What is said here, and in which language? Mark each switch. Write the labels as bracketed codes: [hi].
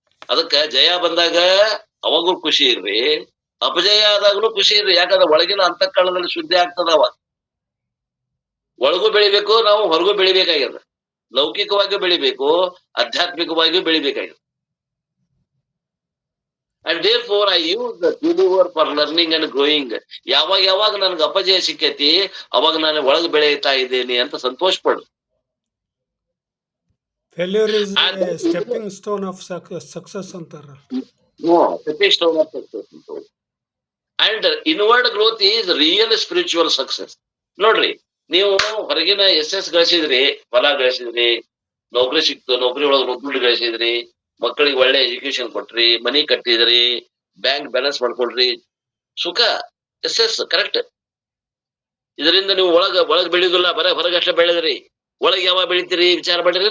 [kn] ಅದಕ್ಕ ಜಯ ಬಂದಾಗ ಅವಾಗೂ ಖುಷಿ ಇರ್ರಿ, ಅಪಜಯ ಆದಾಗ್ಲೂ ಖುಷಿ ಇರ್ರಿ. ಯಾಕಂದ್ರೆ ಒಳಗಿನ ಅಂತಃಕರಣದಲ್ಲಿ ಶುದ್ಧಿ ಆಗ್ತದವ. ಒಳಗೂ ಬೆಳಿಬೇಕು, ನಾವು ಹೊರಗೂ ಬೆಳಿಬೇಕಾಗ್ಯದ. ಲೌಕಿಕವಾಗಿಯೂ ಬೆಳಿಬೇಕು, ಆಧ್ಯಾತ್ಮಿಕವಾಗಿಯೂ ಬೆಳಿಬೇಕಾಗ್ಯದ. [en] And therefore I use the failure for learning and growing. [kn] ಯಾವಾಗ ನನ್ಗೆ ಅಪಜಯ ಸಿಕ್ಕೈತಿ ಅವಾಗ ನಾನು ಒಳಗೆ ಬೆಳೀತಾ ಇದ್ದೇನೆ ಅಂತ ಸಂತೋಷ ಪಡು. [en] Failure is a stepping stone of success ಅಂತಾರ. stepping stone of success. And inward growth is real spiritual success. [kn] ನೋಡ್ರಿ, ನೀವು ಹೊರಗಿನ ಯಶಸ್ಸು ಗಳಿಸಿದ್ರಿ, ಫಲ ಗಳಿಸಿದ್ರಿ, ನೌಕರಿ ಸಿಕ್ತು, ನೌಕರಿ ಒಳಗೆ ದುಡ್ಡು ಗಳಿಸಿದ್ರಿ, ಮಕ್ಕಳಿಗೆ ಒಳ್ಳೆ ಎಜುಕೇಶನ್ ಕೊಟ್ರಿ, ಮನಿ ಕಟ್ಟಿದ್ರಿ, ಬ್ಯಾಂಕ್ ಬ್ಯಾಲೆನ್ಸ್ ಮಾಡ್ಕೊಳ್ರಿ, ಸುಖ, ಯಶಸ್ಸು, ಕರೆಕ್ಟ್. ಇದರಿಂದ ನೀವು ಒಳಗ್ ಬೆಳೆಯುದಿಲ್ಲ, ಬರ ಹೊರಗಷ್ಟೇ ಬೆಳೆದ್ರಿ. ಒಳಗ್ ಯಾವಾಗ ಬೆಳಿತೀರಿ ವಿಚಾರ ಮಾಡಿರಿ.